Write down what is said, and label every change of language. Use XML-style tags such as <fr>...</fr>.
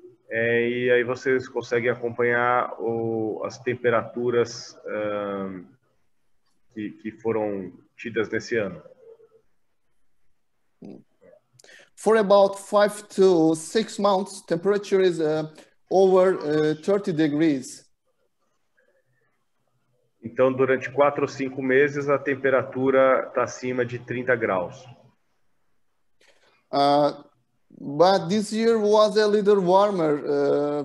<pt>E aí vocês conseguem acompanhar as temperaturas que foram tidas nesse ano.</pt> <en>For about 5 to 6 months, temperature is over 30 degrees.</en> <pt>Então, durante 4 ou 5 meses, a temperatura está acima de 30 graus.</pt> <en>But this year was a little warmer.</en>